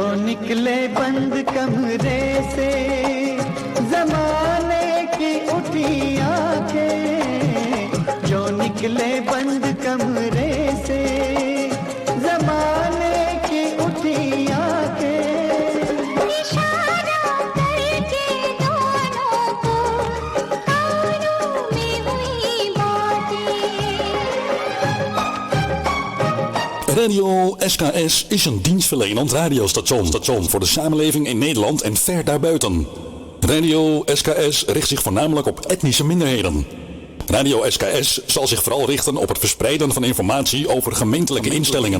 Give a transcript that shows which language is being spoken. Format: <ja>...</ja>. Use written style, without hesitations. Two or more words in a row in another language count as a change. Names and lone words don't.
<hi>निकले बंद कमरे से जमाने की उठी आंखें, जो निकले बंद कमरे से जमाने की उठी आंखें, इशारा करके दोनों को कानों में हुई बातें।</hi> <nl>Radio SKS is een dienstverlenend radiostation voor de samenleving in Nederland en ver daarbuiten. Radio SKS richt zich voornamelijk op etnische minderheden. Radio SKS zal zich vooral richten op het verspreiden van informatie over gemeentelijke instellingen.</nl>